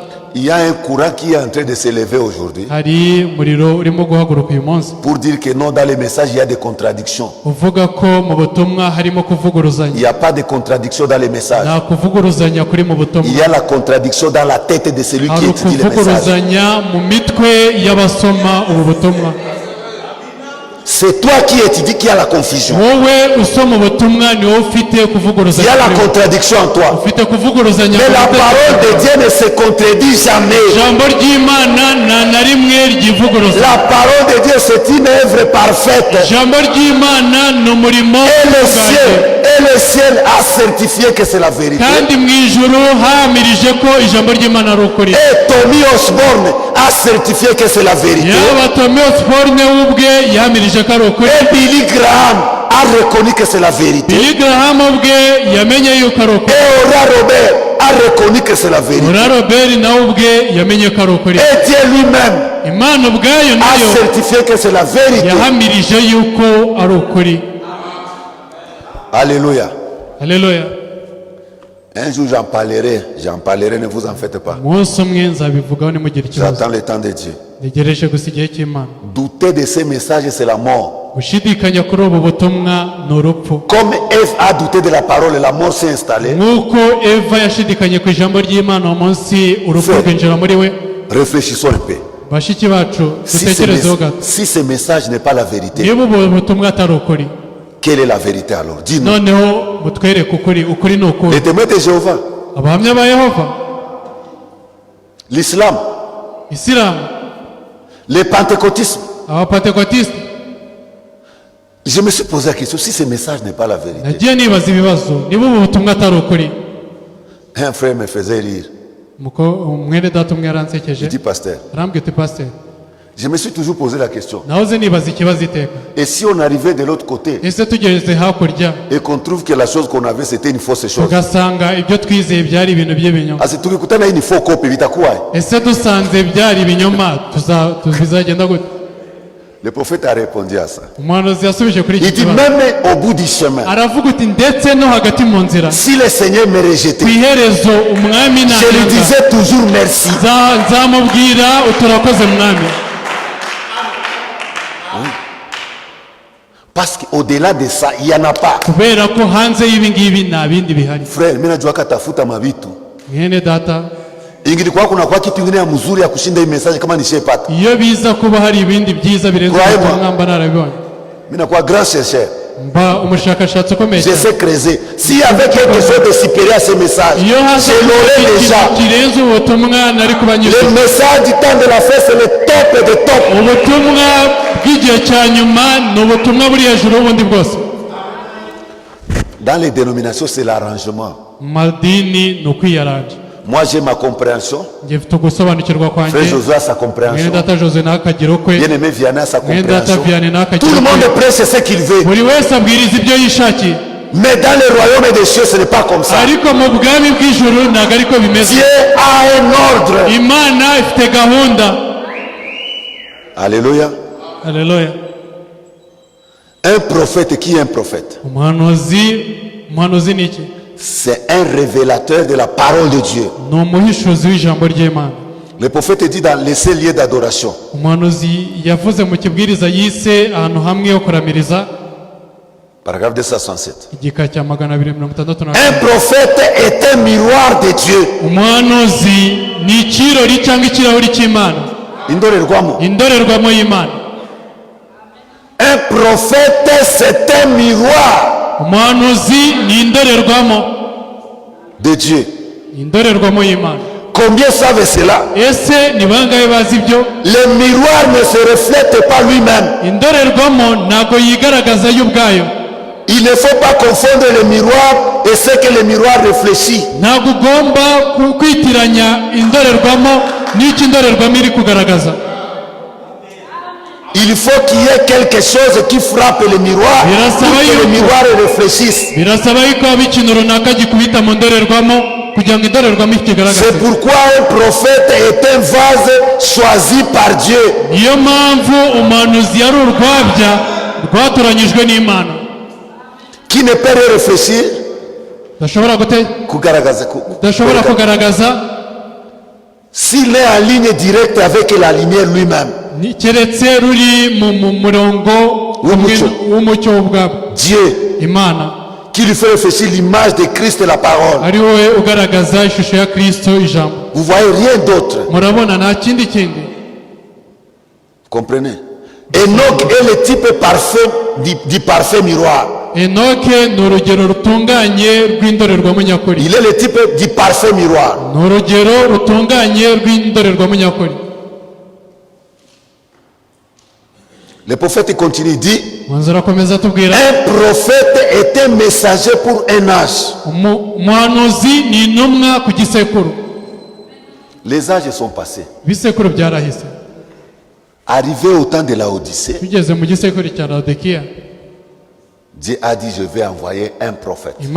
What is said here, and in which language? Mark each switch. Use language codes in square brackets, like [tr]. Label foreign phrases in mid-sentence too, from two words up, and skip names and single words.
[fr] Il y a un courant qui est en train de s'élever aujourd'hui [rw] hari umuriro urimo guhaguruka uyu munsi [fr] pour dire que non, dans les messages, il y a des contradictions. [rw] uvuga ko mu butumwa harimo [fr] Il [rw] kuvuguruzanya. [fr] n'y a pas de contradiction dans les messages. [rw] nta kuvuguruzanya kuri mu [fr] Il [rw] butumwa, [fr] y a la contradiction dans la tête de celui qui [rw] hari [fr] étudie les messages. [rw] ukuvuguruzanya mu mitwe y'abasoma ubu butumwa. [fr] C'est toi qui étudies qui a la confusion. [rw] wowe usoma ubutumwa ni wowe ufite [fr] Il y [rw] kuvuguruzanya [fr] a la [rw] kuri wowe. [fr] contradiction en toi. [rw] ufite kuvuguruzanya [fr] Mais [rw] mu [fr] la [rw] bitekerezo. [fr] parole de Dieu ne se contredit jamais. [rw] ijambo ry'Imana nta na rimwe ryivuguruza. [fr] La parole de Dieu, c'est une œuvre parfaite. [rw] ijambo ry'Imana ni umurimo [fr] Et le ciel a certifié que c'est la vérité. [rw] kandi mu ijuru hamirije ko ijambo ry'Imana ari ukuri. [fr] Et Tommy Osborne a certifié que c'est la vérité. [rw] yaba Tommy Osborne ubwe yamirije ko ari ukuri. [fr] Et Billy Graham a reconnu que c'est la vérité. [rw] Billy Graham ubwe yamenye yuko ari ukuri. [fr] Et Ora Robert a reconnu que c'est la vérité. [rw] Ora Robert nawe ubwe yamenye ko ari ukuri. [fr] Et Dieu lui-même [rw] Imana ubwayo [fr] a [rw] nayo [fr] certifié que c'est la vérité. [rw] yahamirije yuko ari ukuri. [fr] Alléluia. [rw] Haleluya. [fr] Un jour j'en parlerai, ne vous en faites pas. [rw] umunsi umwe nzabivugaho nimugire ikibazo. [fr] J'attends le temps de Dieu. [rw] ntegereje gusa igihe cy'Imana. [fr] Douter de ces messages, c'est la mort. [rw] gushidikanya kuri ubu butumwa ni urupfu. [fr] Comme Ève a douté de la parole, la mort s'est installée. [rw] nk'uko Eva yashidikanye ku ijambo ry'Imana uwo munsi urupfu [fr] Frère. [rw] rwinjira muri we. [fr] Réfléchissons un peu. [rw] bashiki bacu dutekerezeho gato. [fr] Si ce message n'est pas la vérité, [rw] niba ubu butumwa atari ukuri, [fr] quelle est la vérité alors? Dis-nous. [rw] noneho mutwereke ukuri. ukuri ni ukuri. [fr] Les témoins de Jéhovah, [rw] abahamya ba Yehova, [fr] l'islam, [rw] isilamu, [fr] le pentecôtisme. [rw] abapentekotisite. [fr] Je me suis posé la question, si ce message n'est pas la vérité. [rw] nagiye nibaza ibibazo, niba ubu butumwa atari ukuri. [fr] Un frère me faisait rire. [rw] umwene data umwe [fr] Il [rw] yaransekeje [fr] dit, pasteur, [rw] arambwira uti pasiteri, [fr] je me suis toujours posé la question. [rw] nahoze nibaza ikibazo iteka, [fr] Et si on arrivait de l'autre côté [rw] ese tugeze hakurya [fr] et qu'on trouve que la chose qu'on avait c'était une fausse chose, [rw] tugasanga ibyo twizeye byari ibintu by'ibinyoma, [sw] asi tukikutana hii ni faux copy vitakuwa. [rw] ese dusanze byari ibinyoma bizagenda gute? [fr] Le prophète a répondu à ça. [rw] umuhanuzi yasubije kuri iki [fr] Il dit, [rw] kibazo, [fr] même au bout du chemin, [rw] aravuga uti ndetse no hagati mu nzira, [fr] si le Seigneur me rejetait, [rw] ku iherezo umwami [fr] je lui [rw] nanyanga, [fr] disais toujours merci. [rw] nzamubwira uturakoze mwami. [fr] Parce qu'au-delà de ça, il n'y en a pas. [rw] kubera ko hanze y'ibi ngibi nta bindi bihari. [fr] Frère, [sw] mimi najua katafuta mavitu. [rw] mwene data, [sw] Ingilikuwa kuna kwa kitu kingine ya mzuri ya kushinda hii message kama nishepata. [rw] iyo biza kuba hari ibindi byiza birenze Kurahema. ubutumwa mba narabibonye. [sw] Mimi nakuwa [fr] grand chercheur. [rw] mba umushakashatsi ukomeye [fr] Je [rw] cyane. [fr] sais creuser. S'il y avait quelque chose de supérieur à ce message, [rw] iyo haza [fr] je l'aurais [rw] ikintu [fr] déjà. [rw] kirenze ubutumwa nari kubanyuza. [fr] Le message du temps de la fête, c'est le top de top. [rw] ubutumwa bw'igihe cya nyuma ni ubutumwa buri hejuru y'ubundi bwose. [fr] Dans les dénominations, c'est l'arrangement. [rw] mu madini ni ukwiyaranja. [fr] Moi, j'ai ma compréhension. [rw] njye mfite ugusobanukirwa [fr] Frère [rw] kwanjye, [fr] Josué a sa [rw] mwene [fr] compréhension. [rw] data Jose nawe akagira ukwe, [fr] Bien-aimé Vianney a sa [rw] mwene data [fr] compréhension. [rw] Vianney nawe [fr] Tout [rw] akagira [fr] le monde [rw] ukwe. [fr] prêche ce qu'il veut. [rw] buri wese abwiriza ibyo yishakiye, [fr] Mais dans le royaume des cieux, ce n'est pas comme ça. [rw] ariko mu bwami bw'ijuru ntabwo ariko bimeze. [fr] Dieu a un ordre. [rw] imana ifite gahunda. [fr] Alléluia. [rw] Haleluya. [fr] Un prophète, qui est un prophète? [rw] umuhanuzi ni iki? [fr] C'est un révélateur de la parole de Dieu. [rw] ni umuhishuzi w'ijambo ry'Imana. [fr] Le prophète dit dans les seuls lieux d'adoration. [rw] umuhanuzi yavuze mu kibwiriza yise ahantu hamwe ho kuramiriza, [fr] Paragraphe 267. [rw] igika cya 266. [fr] Un prophète est un miroir de Dieu. [rw] umuhanuzi ni ikirori cyangwa ikirahuri cy'Imana, Indorerwamo. indorerwamo y'Imana. [fr] Un prophète, c'est un miroir. [rw] umuhanuzi ni indorerwamo. [fr] de Dieu. [rw] indorerwamo y'Imana. [fr] Combien savent cela? [rw] Ese ni bangahe bazi ibyo? [fr] Le miroir ne se reflète pas lui-même. [rw] Indorerwamo ntabwo yigaragaza yo ubwayo. [fr] Il ne faut pas confondre le miroir et ce que le miroir réfléchit. [rw] Ntabwo ugomba kwitiranya indorerwamo n'icyo indorerwamo iri kugaragaza. [fr] Il faut qu'il y ait quelque chose qui frappe le miroir pour que le miroir réfléchisse. [rw] Birasaba yuko haba ikintu runaka gikubita mu ndorerwamo kugira ngo indorerwamo ikigaragaze. [fr] C'est pourquoi un prophète est un vase choisi par Dieu. [rw] Niyo mpamvu umuhanuzi yari urwabya rwatoranyijwe n'Imana. [fr] Qui ne peut rien réfléchir? [rw] Udashobora kugaragaza. [fr] S'il est en ligne directe avec la lumière lui-même. [rw] Keretse ruri mu murongo w'umucyo w'ubwabo. [fr] Dieu. [rw] Imana. [fr] Qui lui fait réfléchir l'image de Christ et la parole. [rw] Ari wowe ugaragaza ishusho ya Kristo ijambo. [fr] Vous voyez rien d'autre. [rw] Murabona nta kindi kindi. [fr] Comprenez? Enoch est le type parfait du parfait miroir. [rw] Enoke ni urugero rutunganye rw'indorerwamo nyakuri. [fr] Il est le type du parfait miroir. [rw] Ni urugero rutunganye rw'indorerwamo nyakuri. [fr] Le prophète continue, il dit, un prophète est un messager pour un âge. Les âges sont passés. Arrivé au temps de la Odyssée, Dieu a dit, je vais envoyer un prophète.